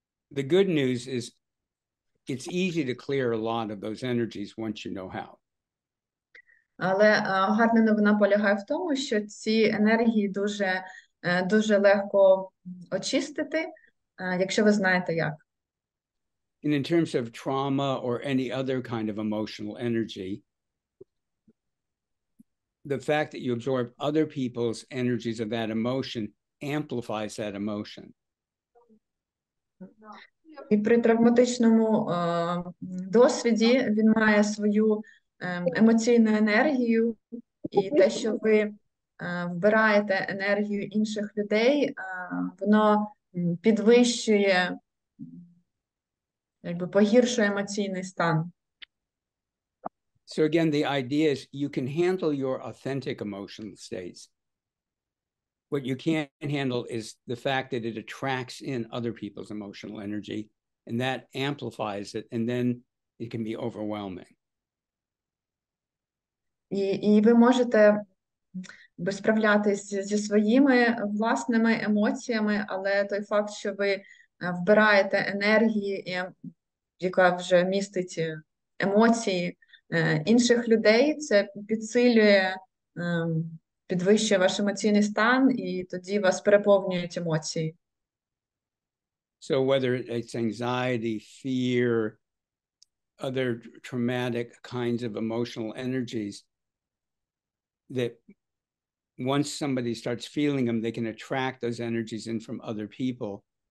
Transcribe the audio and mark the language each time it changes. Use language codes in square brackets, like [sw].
[en] The good news is it's easy to clear a lot of those energies once you know how. [uk] Але гарна новина полягає в тому, що ці енергії дуже легко очистити, якщо ви знаєте як. [en] And in terms of trauma or any other kind of emotional energy, the fact that you absorb other people's energies of that emotion amplifies that emotion. [uk] І при травматичному досвіді він має свою емоційну енергію, і те, що ви вбираєте енергію інших людей, воно підвищує, погіршує емоційний стан. [en] So again, the idea is you can handle your authentic emotional states. What you can't handle is the fact that it attracts in other people's emotional energy, and that amplifies it, and then it can be overwhelming. [uk] І ви можете справлятись зі своїми власними емоціями, але той факт, що ви вбираєте енергії, яка вже містить емоції інших людей, це підсилює, підвищує ваш емоційний стан, і тоді вас переповнюють емоції. [en] So whether it's anxiety, fear, other traumatic kinds of emotional energies, that once somebody starts feeling them, they can attract those energies in from other people.